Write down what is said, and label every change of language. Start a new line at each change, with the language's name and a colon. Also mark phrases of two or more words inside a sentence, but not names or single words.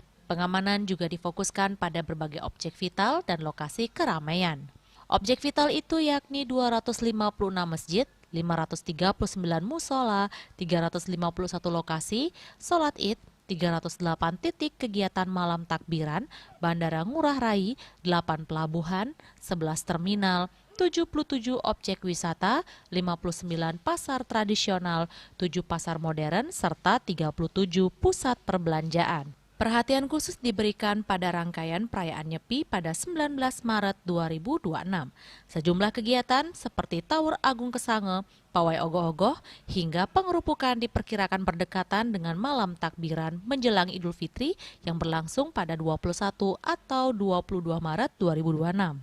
Indonesian: Pengamanan juga difokuskan pada berbagai objek vital dan lokasi keramaian. Objek vital itu yakni 256 masjid, 539 musola, 351 lokasi, sholat id, 308 titik kegiatan malam takbiran, Bandara Ngurah Rai, 8 pelabuhan, 11 terminal, 77 objek wisata, 59 pasar tradisional, 7 pasar modern, serta 37 pusat perbelanjaan. Perhatian khusus diberikan pada rangkaian perayaan Nyepi pada 19 Maret 2026. Sejumlah kegiatan seperti Tower Agung Kesange, pawai ogoh-ogoh, hingga pengerupukan diperkirakan berdekatan dengan malam takbiran menjelang Idul Fitri yang berlangsung pada 21 atau 22 Maret 2026.